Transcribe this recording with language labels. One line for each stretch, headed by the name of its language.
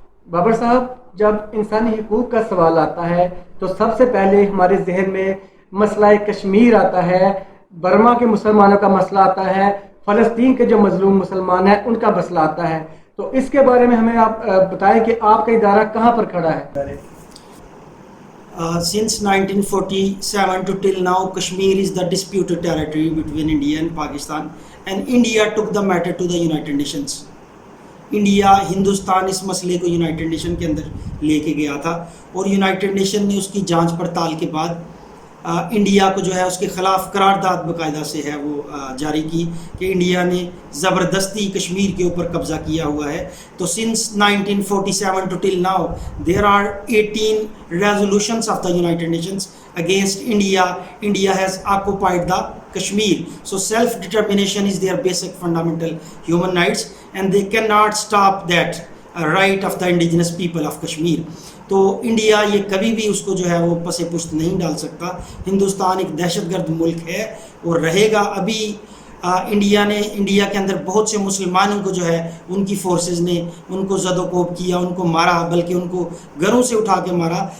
Urdu: بابر صاحب, جب انسانی حقوق کا سوال آتا ہے تو سب سے پہلے ہمارے ذہن میں مسئلہ کشمیر آتا ہے, برما کے مسلمانوں کا مسئلہ آتا ہے, فلسطین کے جو مظلوم مسلمان ہیں ان کا مسئلہ آتا ہے. تو اس کے بارے میں ہمیں آپ بتائیں کہ آپ کا ادارہ کہاں پر کھڑا ہے؟
English: Since 1947 to till now, Kashmir is the disputed territory between India and Pakistan, and India took the matter to the United Nations.
Urdu: India Hindustan اس مسئلے کو یونائٹڈ نیشن کے اندر لے کے گیا تھا اور یونائٹڈ نیشن نے اس کی جانچ پڑتال کے بعد انڈیا کو جو ہے اس کے خلاف قرارداد باقاعدہ سے ہے وہ جاری کی کہ انڈیا نے زبردستی کشمیر کے اوپر قبضہ کیا ہوا ہے.
English: تو since 1947 to till now there are 18 resolutions of the United Nations against India. India has occupied the Kashmir. So self-determination is their basic fundamental human rights and they cannot stop that right of the indigenous people of Kashmir.
Urdu: تو India یہ کبھی بھی اس کو جو ہے وہ پس پشت نہیں ڈال سکتا. ہندوستان ایک دہشت گرد ملک ہے اور رہے گا. ابھی انڈیا کے اندر بہت سے مسلمانوں کو جو ہے ان کی فورسز نے ان کو زد و کوب کیا, ان کو مارا, بلکہ ان کو گھروں سے اٹھا کے مارا.